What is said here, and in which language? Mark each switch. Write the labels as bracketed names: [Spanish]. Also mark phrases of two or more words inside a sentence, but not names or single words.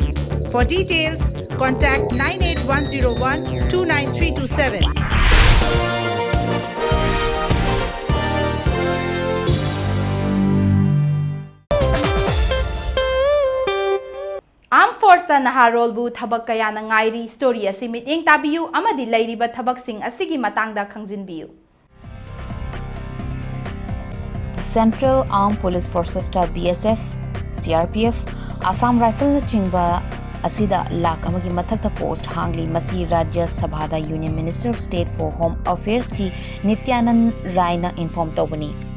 [English] For details, contact 98101 29327. [Manipuri] Armed Force Naharol bu thabak kaya na ngairi story asi miting tabiyu amadi lairiba thabak sing asigi matangda khangjinbiyu. Central Armed Police Forces ta BSF, CRPF, Assam Rifle na chingba asida lakh amagi mathakta post hangli masi Rajya Sabha da [English] Union Minister of State for Home Affairs [Manipuri] ki Nityanand Rai na inform tawbani.